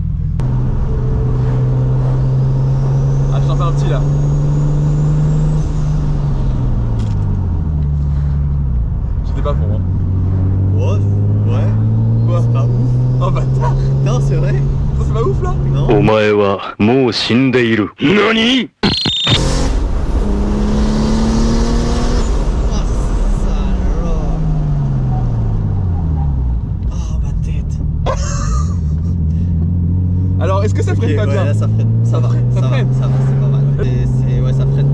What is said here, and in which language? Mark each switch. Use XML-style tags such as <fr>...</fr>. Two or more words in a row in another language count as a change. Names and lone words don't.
<fr>Ah, je t'en fais un petit là. J'étais pas fond, hein. Ouais. Quoi? C'est pas ouf. Oh bâtard. Non, c'est vrai. Ça c'est pas ouf là? Non.</fr> <ja>お前はもう死んでいる。何？</ja> <fr>Oh, salope. Oh, ma tête. Alors est-ce que ça freine Ok, pas ouais, bien? là, ça freine. Ça va. freine, ça freine. Ça va, c'est pas mal. Ouais, ça freine.</fr>